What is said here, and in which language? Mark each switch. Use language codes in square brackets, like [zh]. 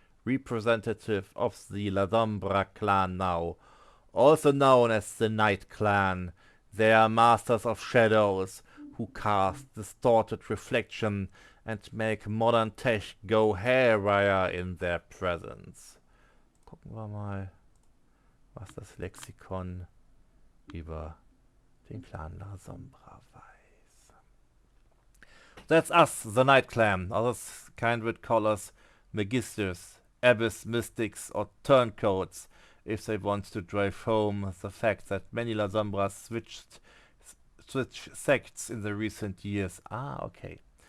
[en] representative of the Lasombra clan now, also known as the Night Clan. They are masters of shadows, who cast distorted reflection and make modern tech go haywire in their presence. [de] Gucken wir mal, was das Lexikon über den Clan Lasombra weiß. [en] That's us, the Night Clan. Others kind would call us Magisters, Abyss Mystics, or Turncoats, if they want to drive home the fact that many Lasombras switch sects in the recent years. Ah, okay.